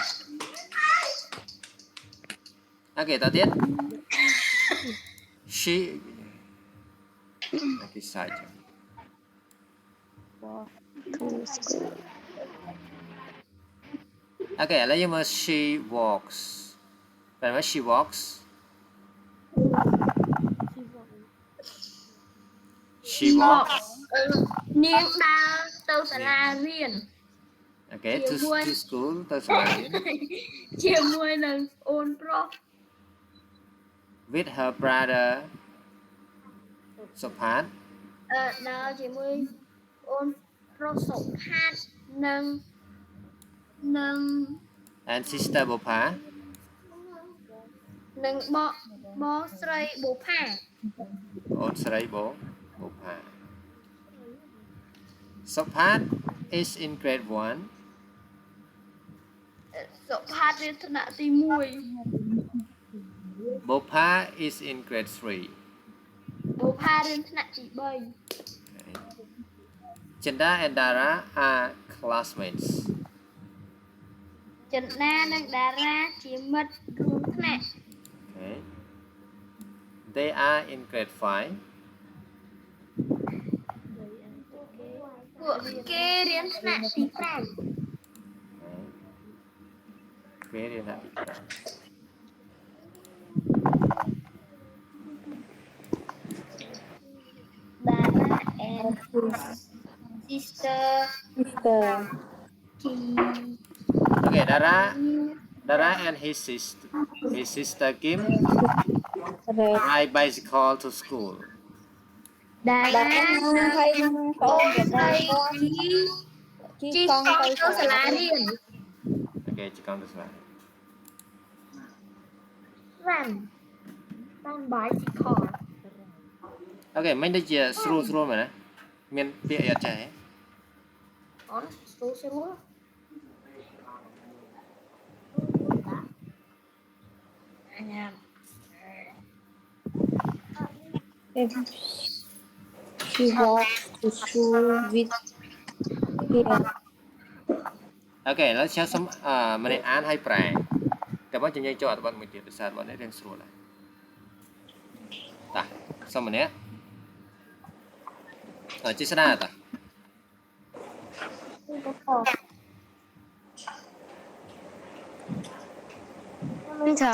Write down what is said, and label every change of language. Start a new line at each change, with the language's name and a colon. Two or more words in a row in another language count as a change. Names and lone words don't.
Khmer: អូខេតទៀត
English: she អូខេសាច់ Okay,
Khmer: ឥឡូវយើងមើល
English: she walks
Khmer: បែរមក
English: she walks she walks
Khmer: នាងដើរទៅសាលារៀន
English: Okay to school
Khmer: ទៅសាលារៀន ជាមួយនឹងអូនប្រុស
English: with her brother សុផាត
Khmer: ដើរជាមួយអូនប្រុសសុផាតនិង
English: and sister បុប្ផា
Khmer: និងបងស្រីបុប្ផា
English: អូនស្រីបុប្ផាសុផាត is in grade 1
Khmer: សុផាតរៀនថ្នាក់ទី1
English: បុប្ផា is in grade 3
Khmer: បុប្ផារៀនថ្នាក់ទី
English: Chanda and Dara are classmates
Khmer: 3 ចិនដានិងតារាជាមិត្តរួមថ្នាក់
English: Okay. They are in grade 5.
Khmer: ពួកគេរៀនថ្នាក់ទី5
English: Very happy. Dara and his sister Okay, Dara and his sister Kim ride bicycle to school.
Khmer: តារា ហើយ អូនស្រីជិះកង់ទៅសាលារៀន Okay, chikang to slide.
English: run bicycle
Khmer: Okay, មិនដូចជាស្រួលមែនណាមានពាក្យអីអត់ចេះទេ អូនស្រួលអញ្ញា
English: she walks to school with here
Khmer: Okay ឥឡូវខ្ញុំសុំម្នាក់អានឲ្យប្រែតែមកជំនាញចូលអត្ថបទមួយទៀតភាសារបស់នេះរៀងស្រួលដែរតាសុំម្នាក់ជាស្ដាតា មិនថា